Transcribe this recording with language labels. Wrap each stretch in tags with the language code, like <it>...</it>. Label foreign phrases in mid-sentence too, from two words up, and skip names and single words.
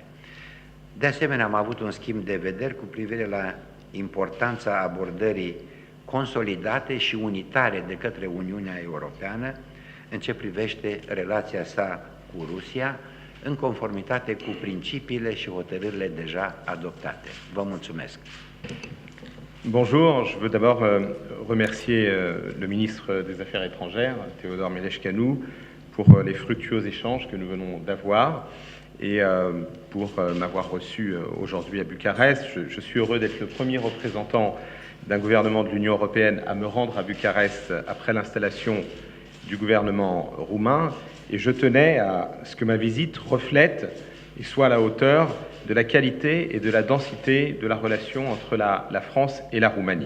<ro>De asemenea, am avut un schimb de vederi cu privire la importanța abordării consolidate și unitare de către Uniunea Europeană în ce privește relația sa cu Rusia, în conformitate cu principiile și hotărârile deja adoptate. Vă mulțumesc!</ro> <fr>Bonjour, je veux d'abord remercier le ministre des Affaires étrangères, Teodor Meleșcanu, pour les fructueux échanges que nous venons d'avoir et pour m'avoir reçu aujourd'hui à Bucarest. Je suis heureux d'être le premier représentant d'un gouvernement de l'Union européenne à me rendre à Bucarest après l'installation du gouvernement roumain et je tenais à ce que ma visite reflète et soit à la hauteur de la qualité et de la densité de la relation entre la France et la Roumanie.</fr>